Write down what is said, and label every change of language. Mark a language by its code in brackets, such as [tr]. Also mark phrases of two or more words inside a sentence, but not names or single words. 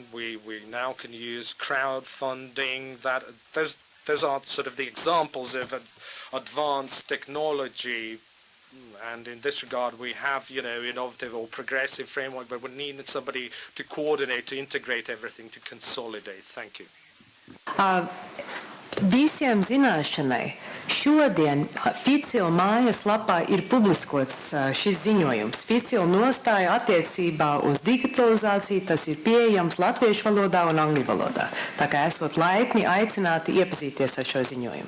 [en] We now can use crowdfunding. Those are sort of the examples of advanced technology, and in this regard we have innovative or progressive framework, but we need somebody to coordinate, to integrate everything, to consolidate. Thank you. [lv] Visiem zināšanai, šodien FICIL mājaslapā ir publiskots šis ziņojums. FICIL nostāja attiecībā uz digitalizāciju, tas ir pieejams latviešu valodā un angļu valodā. Tā kā esot laipni aicināti iepazīties ar šo ziņojumu.